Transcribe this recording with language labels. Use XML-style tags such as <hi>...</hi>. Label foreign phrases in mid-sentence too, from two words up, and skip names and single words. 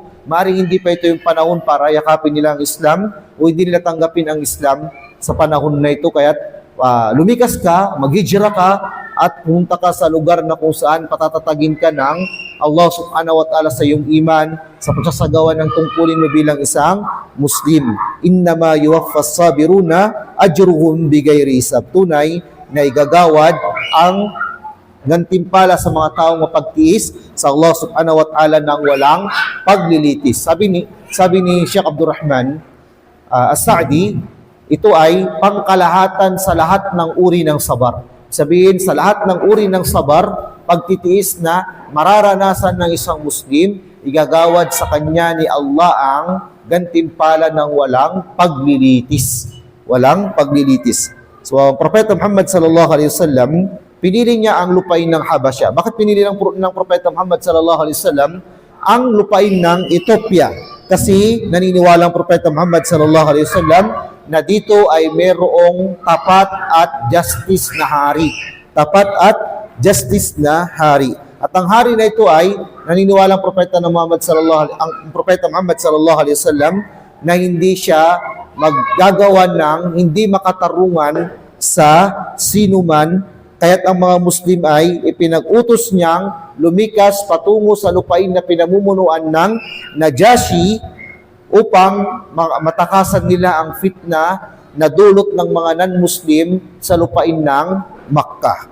<tl>Maaaring hindi pa ito yung panahon para yakapin nila ang Islam o hindi nila tanggapin ang Islam sa panahon na ito. Kaya lumikas ka, maghijra ka, at pumunta ka sa lugar na kung saan patatatagin ka ng</tl> <ar>الله سبحانه وتعالى</ar> <tl>sa iyong iman, sa pagsasagawa ng tungkulin mo bilang isang Muslim.</tl> <ar>إنما يوفى الصابرون أجرهم بغير حساب.</ar> <tl>Tunay na igagawad ang gantimpala sa mga taong mapagtiis sa</tl> <ar>الله سبحانه وتعالى</ar> <tl>ng walang paglilitis. Sabi ni Sheikh Abdurrahman As-Sa'di, ito ay pangkalahatan sa lahat ng uri ng sabar. Sabihin, sa lahat ng uri ng sabar, pagtitiis na mararanasan ng isang Muslim, igagawad sa kanya ni Allah ang gantimpala ng walang paglilitis. Walang paglilitis. So, ang Propeta Muhammad</tl> <ar>صلى الله عليه وسلم,</ar> <tl>pinili niya ang lupain ng Habasya. Bakit pinili ng Propeta Muhammad</tl> <ar>صلى الله عليه وسلم</ar> <tl>ang lupain ng Ethiopia? Kasi naniniwala ang Propeta Muhammad</tl> <ar>صلى الله عليه وسلم</ar> <tl>na dito ay merong tapat at justice na hari. Tapat at justice na hari. At ang hari na ito ay naniniwala ang Propeta Muhammad</tl> <ar>صلى الله عليه وسلم</ar> <tl>na hindi siya maggagawa ng hindi makatarungan sa sinuman, kaya't ang mga Muslim ay ipinag-utos niyang lumikas patungo sa lupain na pinamumunuan ng Najashi upang matakasan nila ang fitna na dulot ng mga non-Muslim sa lupain ng Makkah.</tl>